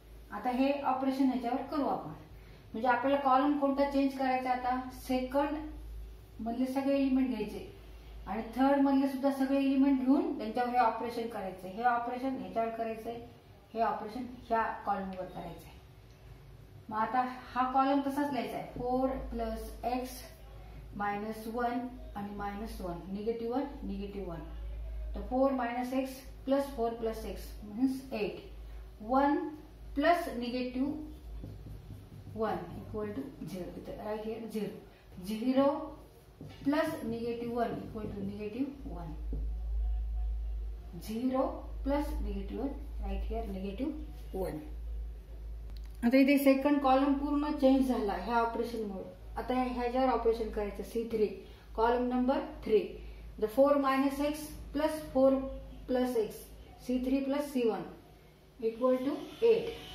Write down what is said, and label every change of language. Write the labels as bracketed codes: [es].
[mr] आता हे ऑपरेशन ह्याच्यावर करू आपण. म्हणजे आपल्याला कॉलम कोणता चेंज करायचा, आता सेकंड मधले सगळे एलिमेंट घ्यायचे आणि थर्ड मधले सुद्धा सगळे एलिमेंट घेऊन त्यांच्यावर हे ऑपरेशन करायचं. हे ऑपरेशन ह्याच्यावर करायचंय, हे ऑपरेशन ह्या कॉलमवर करायचंय. मग आता हा कॉलम तसाच लिहायचा आहे, [en] 4 plus x minus 1 [mr] आणि मायनस 1, [en] Negative 1 negative 1. तर 4 minus x plus 4 plus x means 8. 1 plus negative 1 equal to 0. Right here 0. 0 plus negative 1 equal to negative 1. 0 plus negative 1, right here negative 1. [mr] आता इथे सेकंड कॉलम पूर्ण change झाला ह्या ऑपरेशनमुळे. आता ह्याच्यावर operation करायचं, C3 column number 3. [en] The 4 minus x plus 4 plus x, C3 plus C1 equal to 8.